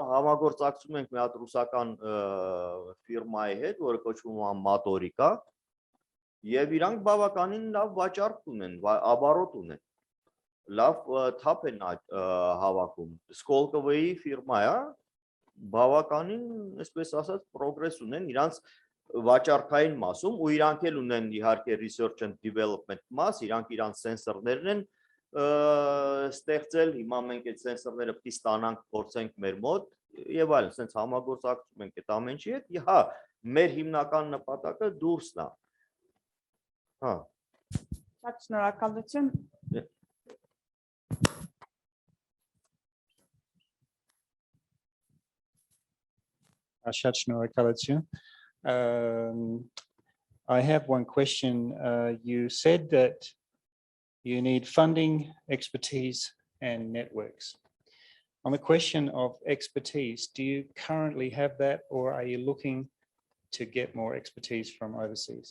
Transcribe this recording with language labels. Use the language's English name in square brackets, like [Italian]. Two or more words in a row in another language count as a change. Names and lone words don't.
[Armenian] համագործակցում ենք մի հատ ռուսական ֆիրմայի հետ, որը կոչվում է Մատորիկա, եւ իրանք բավականին լավ վաճառք ունեն, оборот ունեն։ Լավ թափ են հավաքում։ Սկոլկովի ֆիրմա է, բավականին, այսպես ասած, պրոգրես ունեն իրանք վաճառքային մասում ու իրանք էլ ունեն իհարկե [English] research and development [Armenian] մաս, իրանք իրանք սենսորներն են ստեղծել, հիմա մենք այդ սենսորները պիտի ստանանք, փորձենք մեր մոտ եւ այլն, sense համագործակցում ենք այդ ամեն ինչի հետ։ Հա, մեր հիմնական նպատակը դուրսն է։ Հա։ Շատ շնորհակալություն։ Շատ շնորհակալություն. [English] I have one question. You said that you need funding, expertise, and networks. On the question of expertise, do you currently have that, or are you looking to get more expertise from overseas?